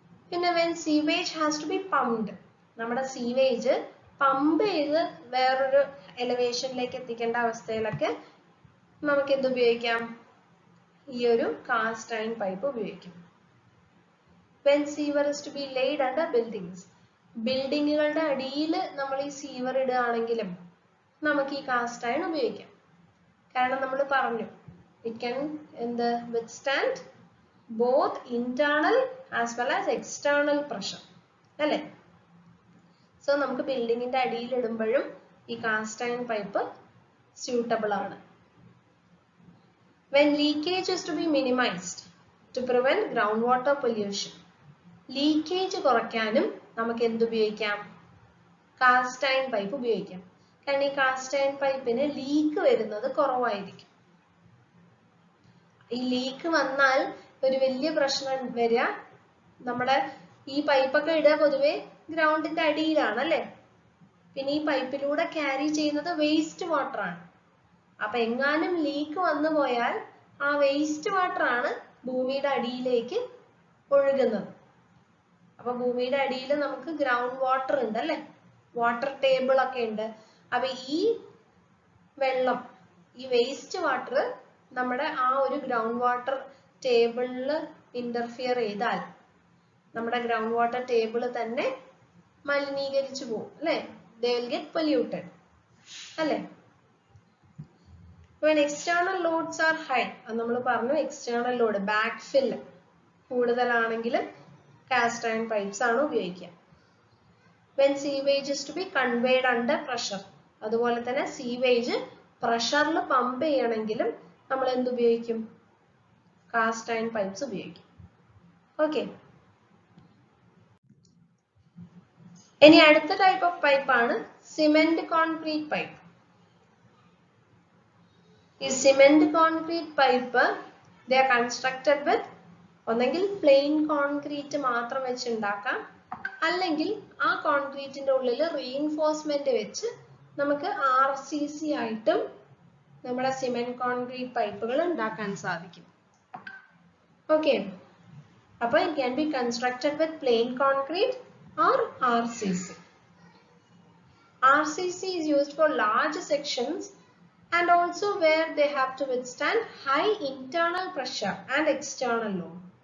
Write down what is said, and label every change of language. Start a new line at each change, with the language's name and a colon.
Malayalam: പിന്നെ
English: when sewage has to be pumped,
Malayalam: നമ്മുടെ sewage pump ചെയ്ത് വേറൊരു എലിവേഷനിലേക്ക് എത്തിക്കേണ്ട അവസ്ഥയിലൊക്കെ നമുക്ക് എന്ത് ഉപയോഗിക്കാം? ഈ ഒരു കാസ്റ്റ് അയൺ പൈപ്പ് ഉപയോഗിക്കാം.
English: when sewer is to be laid under buildings,
Malayalam: ബിൽഡിങ്ങുകളുടെ അടിയിൽ നമ്മൾ ഈ സീവർ ഇടുകയാണെങ്കിലും നമുക്ക് ഈ കാസ്റ്റ് അയൺ ഉപയോഗിക്കാം. കാരണം നമ്മൾ പറഞ്ഞു
English: it can withstand both internal as well as external pressure
Malayalam: അല്ലേ. സോ നമുക്ക് ബിൽഡിങ്ങിന്റെ അടിയിൽ ഇടുമ്പോഴും ഈ കാസ്റ്റ് അയൺ പൈപ്പ് സ്യൂട്ടബിൾ ആണ്.
English: when leakage is to be minimized to prevent groundwater pollution,
Malayalam: leakage കുറയ്ക്കാനും നമുക്ക് എന്തുപയോഗിക്കാം? കാസ്റ്റ് അയൺ പൈപ്പ് ഉപയോഗിക്കാം. കാരണം ഈ കാസ്റ്റ് അയൺ പൈപ്പിന് ലീക്ക് വരുന്നത് കുറവായിരിക്കും. ഈ ലീക്ക് വന്നാൽ ഒരു വലിയ പ്രശ്നം വരിക, നമ്മുടെ ഈ പൈപ്പൊക്കെ ഇടുക പൊതുവെ ഗ്രൗണ്ടിന്റെ അടിയിലാണ് അല്ലെ. പിന്നെ ഈ പൈപ്പിലൂടെ ക്യാരി ചെയ്യുന്നത് വേസ്റ്റ് വാട്ടർ ആണ്. അപ്പൊ എങ്ങാനും ലീക്ക് വന്നു പോയാൽ ആ വേസ്റ്റ് വാട്ടർ ആണ് ഭൂമിയുടെ അടിയിലേക്ക് ഒഴുകുന്നത്. അപ്പൊ ഭൂമിയുടെ അടിയിൽ നമുക്ക് ഗ്രൗണ്ട് വാട്ടർ ഉണ്ട് അല്ലെ, വാട്ടർ ടേബിൾ ഒക്കെ ഉണ്ട്. അപ്പൊ ഈ വെള്ളം, ഈ വേസ്റ്റ് വാട്ടർ നമ്മുടെ ആ ഒരു ഗ്രൗണ്ട് വാട്ടർ ടേബിളിൽ ഇന്റർഫിയർ ചെയ്താൽ നമ്മുടെ ഗ്രൗണ്ട് വാട്ടർ ടേബിൾ തന്നെ മലിനീകരിച്ചു പോകും അല്ലേ?
English: They will get polluted
Malayalam: അല്ലേ?
English: When external loads are high,
Malayalam: അത് നമ്മൾ പറഞ്ഞു
English: external load, backfill
Malayalam: കൂടുതലാണെങ്കിൽ
English: cast iron pipes
Malayalam: ആണ് ഉപയോഗിക്കുക.
English: When sewage is to be conveyed under pressure,
Malayalam: അതുപോലെ തന്നെ
English: sewage
Malayalam: പ്രഷറിൽ പമ്പ് ചെയ്യണമെങ്കിലും നമ്മൾ എന്ത് ഉപയോഗിക്കും?
English: cast iron pipes
Malayalam: ഉപയോഗിക്കും. ഓക്കെ, ഇനി അടുത്ത ടൈപ്പ് ഓഫ് പൈപ്പ് ആണ് സിമെന്റ് കോൺക്രീറ്റ് പൈപ്പ്. ഈ cement concrete pipe
English: they are constructed with
Malayalam: ഒന്നെങ്കിൽ പ്ലെയിൻ കോൺക്രീറ്റ് മാത്രം വെച്ച് ഉണ്ടാക്കാം, അല്ലെങ്കിൽ ആ കോൺക്രീറ്റിന്റെ ഉള്ളിൽ റീഇൻഫോഴ്സ്മെന്റ് വെച്ച് നമുക്ക് RCC ആയിട്ടും നമ്മുടെ സിമെന്റ് കോൺക്രീറ്റ് പൈപ്പുകൾ ഉണ്ടാക്കാൻ സാധിക്കും.
English: Okay, അപ്പോൾ it can be constructed with plain concrete or RCC. RCC is used for large sections and also where they have to withstand high internal pressure and external load.